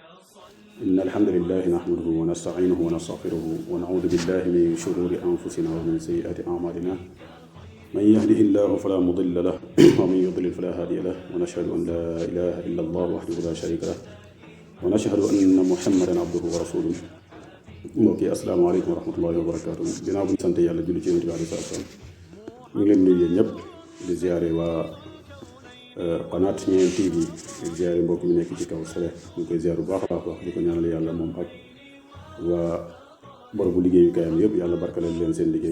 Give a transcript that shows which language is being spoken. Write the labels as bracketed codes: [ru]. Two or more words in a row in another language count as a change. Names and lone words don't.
[ar] إن الحمد لله نحمده ونستعينه ونستغفره ونعوذ بالله من شرور أنفسنا ومن سيئات أعمالنا من يهده الله فلا مضل له ومن يضلل فلا هادي له ونشهد أن لا إله إلا الله وحده لا شريك له ونشهد أن محمدا عبده ورسوله [wo] mbokk yi [ar] السلام عليكم ورحمة الله وبركاته. [wo] ginnaaw bu ñu sant yàlla julli ci yonent bi [ar] عليه الصلاة والسلام [wo] ñu ngi leen nuyu ñëpp di ziare waa Qanaat Ñeen TV di ziare mbokk mi nekk ci kaw sele ñu koy ziare bu baax a baax di ko ñaanal yàlla moom ak waa borobu liggéeyukaayam yëpp yàlla barkaleel leen seen liggéey.